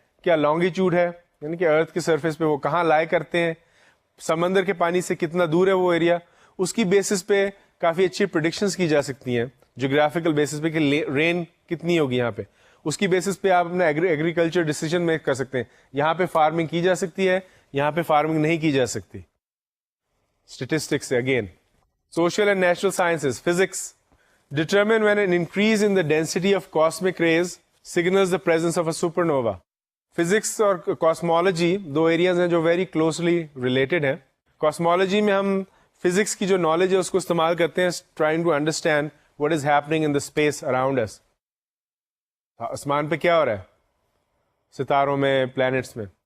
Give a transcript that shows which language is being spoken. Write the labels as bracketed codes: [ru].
[ur] کیا لانگیچیوڈ ہے, یعنی کہ ارتھ کے سرفیس پہ وہ کہاں لائے کرتے ہیں, سمندر کے پانی سے کتنا دور ہے وہ ایریا, اس کی بیسس پہ کافی اچھی پریڈکشنز کی جا سکتی ہیں جغرافیکل بیسس پہ کہ رین کتنی ہوگی یہاں پہ. اس کی بیسس پہ آپ اپنا ایگریکلچر ڈیسیجن میک کر سکتے ہیں, یہاں پہ فارمنگ کی جا سکتی ہے, یہاں پہ فارمنگ نہیں کی جا سکتی. اسٹیٹسٹکس سے again, [en] Social and natural sciences, physics, determine when an increase in the density of cosmic rays signals the presence of a supernova. [ur] Physics اور کاسمولوجی دو ایریاز ہیں جو [en] very closely related [ur] ہیں. کاسمولوجی میں ہم فزکس کی جو knowledge ہے اس کو استعمال کرتے ہیں [en] Trying to understand what is happening in the space around us. [ur] آسمان پہ کیا ہو رہا ہے, ستاروں میں, پلانٹس میں.